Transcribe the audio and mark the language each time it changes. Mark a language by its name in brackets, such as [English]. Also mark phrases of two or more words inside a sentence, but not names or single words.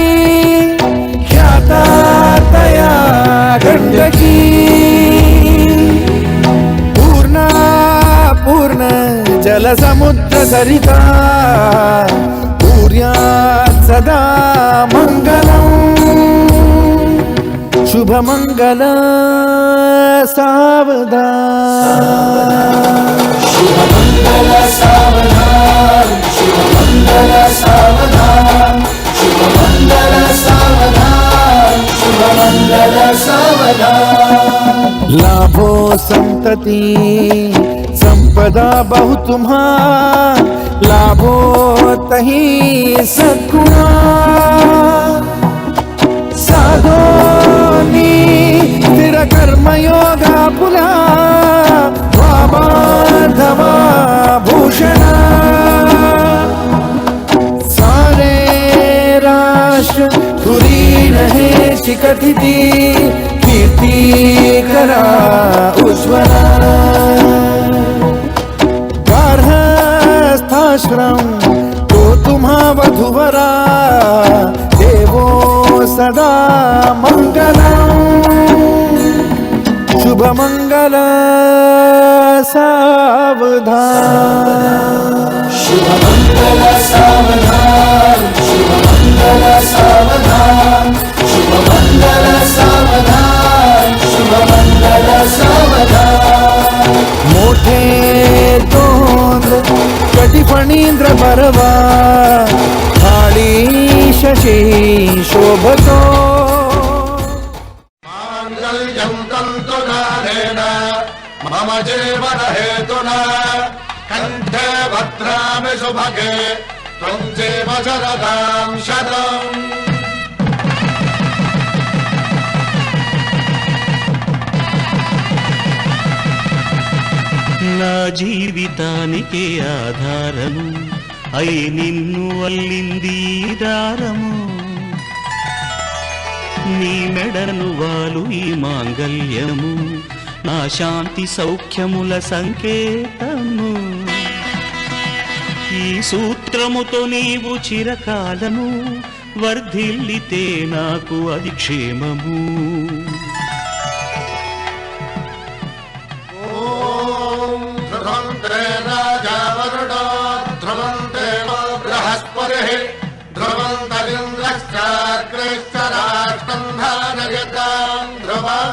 [Sanskrit] ख्यातातया गण्डकी पूर्णा पूर्ण जलसमुद्र सरिता कुर्यात् सदा मङ्गलम् शुभमङ्गल सावधान [Marathi] शुभ मंगल सावधान शुभ मंगल सावधान शुभ मंगल सावधान शुभ मंगल सावधान लाभो संतति संपदा बहु तुम्हा लाभो तही सद्गुणा साधोनी स्थिर कर्मयोगा पुला वामाधवा भूषण सारे राष्ट्र धुरीन हे शिखतिथि कीर्ति करा उज्ज्वला गार्हस्थाश्रम तो तुम्हा वधुवरा देवो सदा मङ्गलम् शुभमङ्गल सावधान शुभ मंगल सावधान शुभ मंगल सावधान शुभ मंगल सावधान शुभ मंगल सावधान मोठे तोंड कटिफणींद्र बरवा थाळी शशी शोभतो [Sanskrit] माङ्गल्यं तन्तुकारेण मम जीवन हेतुना कण्ठे भद्रामि सुभगे त्वं जीव शरदां शतम् [Telugu] నా జీవితానికే ఆధారము అయి నిన్ను అల్లింది దారము నీ మెడను వాలు ఈ మాంగల్యము నా శాంతి సౌఖ్యముల సంకేతము ఈ సూత్రముతో నీవు చిరకాలము వర్ధిల్లితే నాకు అది క్షేమము [Sanskrit] ध्रुवन्ते राजा वरुणो ध्रुवन्ते बृहस्पतिः ध्रुवन्तरिन्द्रश्चाग्निश्च राष्ट्रं धारयतां ध्रुवम्